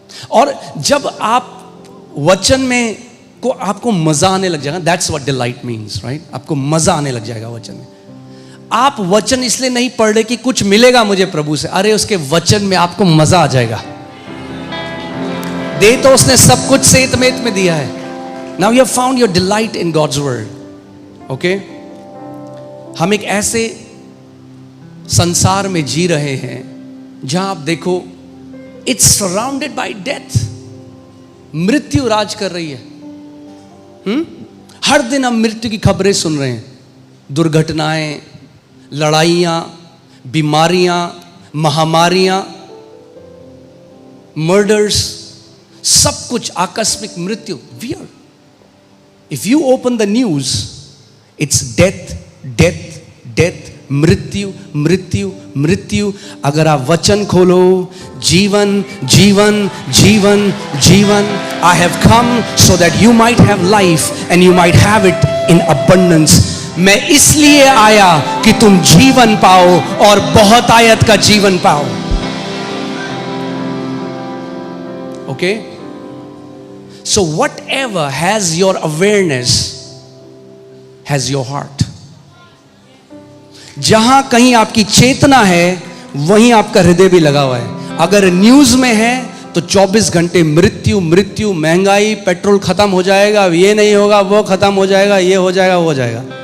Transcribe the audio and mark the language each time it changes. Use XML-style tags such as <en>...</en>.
<hi>और जब आप वचन में को आपको मजा आने लग जाएगा,</hi> <en>That's what delight means, right?</en> <hi>आपको मजा आने लग जाएगा वचन में। आप वचन इसलिए नहीं पढ़ रहे कि कुछ मिलेगा मुझे प्रभु से, अरे उसके वचन में आपको मजा आ जाएगा। दे तो उसने सब कुछ सेतमेत में दिया है।</hi> <en>Now you have found your delight in God's word. Okay?</en> <hi>हम एक ऐसे संसार में जी रहे हैं जहां आप देखो,</hi> <en>it's surrounded by death.</en> <hi>मृत्यु राज कर रही है। हर दिन हम मृत्यु की खबरें सुन रहे हैं, दुर्घटनाएं, लड़ाइयां, बीमारियां, महामारियां, मर्डर्स, सब कुछ आकस्मिक मृत्यु।</hi> <en>Weird. If you open the news, it's death, death, death,</en> <hi>मृत्यु, मृत्यु, मृत्यु। अगर आप वचन खोलो, जीवन, जीवन, जीवन, जीवन।</hi> <en>I have come so that you might have life and you might have it in abundance.</en> <hi>मैं इसलिए आया कि तुम जीवन पाओ और बहुत आयत का जीवन पाओ।</hi> <en>Okay? So whatever has your awareness has your heart.</en> <hi>जहां कहीं आपकी चेतना है वहीं आपका हृदय भी लगा हुआ है। अगर न्यूज में है तो 24 घंटे मृत्यु, मृत्यु, महंगाई, पेट्रोल खत्म हो जाएगा, ये नहीं होगा, वो खत्म हो जाएगा, ये हो जाएगा, वो हो जाएगा।</hi>